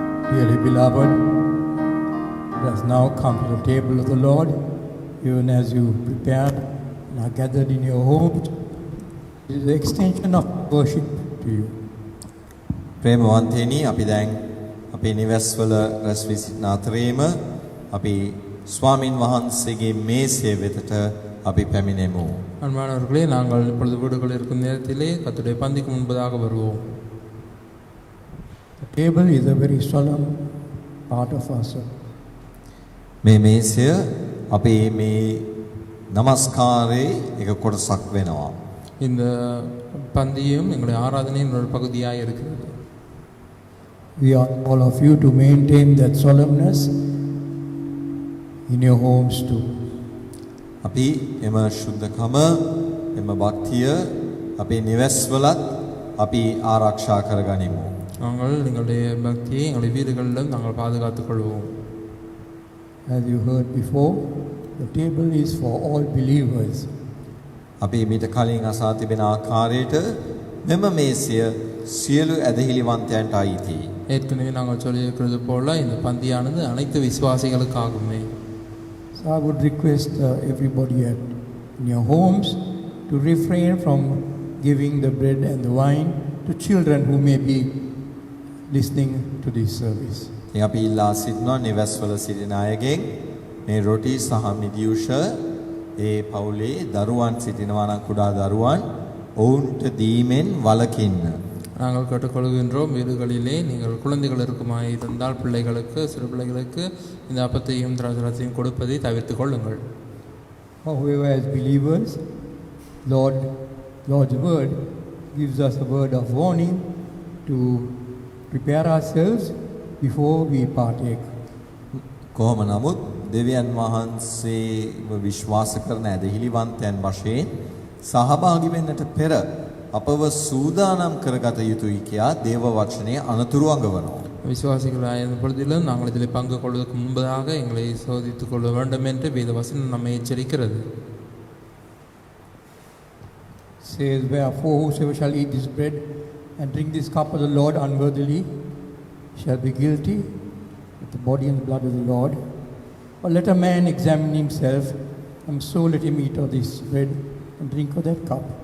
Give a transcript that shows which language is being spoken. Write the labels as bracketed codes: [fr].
[en] Dear beloved, let us now come to the table of the Lord, even as you prepare and are gathered in your homes. It is the extension of worship to you. [si] ප්‍රේමවන්තයනි අපි දැන් අපේ නිවෙස්වල රැස් වී සිටින අතරේම අපි ස්වාමින් වහන්සේගේ මේසය වෙතට අපි පැමිණෙමු. [ta] அன்பானவர்களே, நாங்கள் இப்பொழுது வீடுகளில் இருக்கும் நேரத்திலே கர்த்தருடைய பந்திக்கு முன்பதாக வருவோம். [en] The table is a very solemn part of our service. [si] මේ මේසය අපේ මේ নমස්කාරයේ එක කොටසක් වෙනවා. [ta] இந்த பந்தியும் எங்களுடைய ஆராதனையின் ஒரு பகுதியாக இருக்கிறது. [en] We ask all of you to maintain that solemnness in your homes too. [si] අපි එම ශුද්ධකම එම භක්තිය අපේ නිවෙස්වලත් අපි ආරක්ෂා කරගනිමු. [ta] நாங்கள் எங்களுடைய பக்தியை எங்களுடைய வீடுகளிலும் நாங்கள் பாதுகாத்துக் கொள்வோம். [en] As you heard before, the table is for all believers. [si] අපි මීට කලින් අසා තිබෙන ආකාරයට මෙම මේසය සියලු ඇදහිලිවන්තයන්ට අයිතියි. [ta] ஏற்கனவே நாங்கள் சொல்லியிருக்கிறது போல இந்த பந்தியானது அனைத்து விசுவாசிகளுக்காகுமே. [en] So I would request everybody in your homes to refrain from giving the bread and the wine to children who may be listening to this service. [si] ඉතින් අපි ඉල්ලා සිටිනවා නිවෙස්වල සිටින අයගෙන් මේ රොටි සහ මිදියුෂ ඒ පවුලේ දරුවන් සිටිනවා නම් කුඩා දරුවන් ඔවුන්ට දීමෙන් වළකින්න. [ta] நாங்கள் கேட்டுக்கொள்கின்றோம், வீடுகளிலே நீங்கள் குழந்தைகள் இருக்குமாய் இருந்தால் பிள்ளைகளுக்கு, சிறு பிள்ளைகளுக்கு இந்த அப்பத்தையும் திராட்சையும் கொடுப்பதை தவிர்த்து கொள்ளுங்கள். [en] However, as believers, Lord's word gives us a word of warning to prepare ourselves before we partake. [si] කොහොම නමුත් දෙවියන් වහන්සේව විශ්වාස කරන ඇදහිලිවන්තයන් වශයෙන් සහභාගී වෙන්නට පෙර අපව සූදානම් කරගත යුතුයි කියා දේව වචනය අනතුරු අඟවනවා. [ta] விசுவாசிகளாக இருந்த பொழுதிலும் நாங்கள் இதில் பங்கு கொள்வதற்கு முன்பதாக எங்களை சோதித்துக் கொள்ள வேண்டும் என்று வேத வசனம் நம்மை எச்சரிக்கிறது. [en] Says, wherefore whosoever shall eat this bread and drink this cup of the Lord unworthily shall be guilty with the body and the blood of the Lord. But let a man examine himself, and so let him eat of this bread and drink of that cup.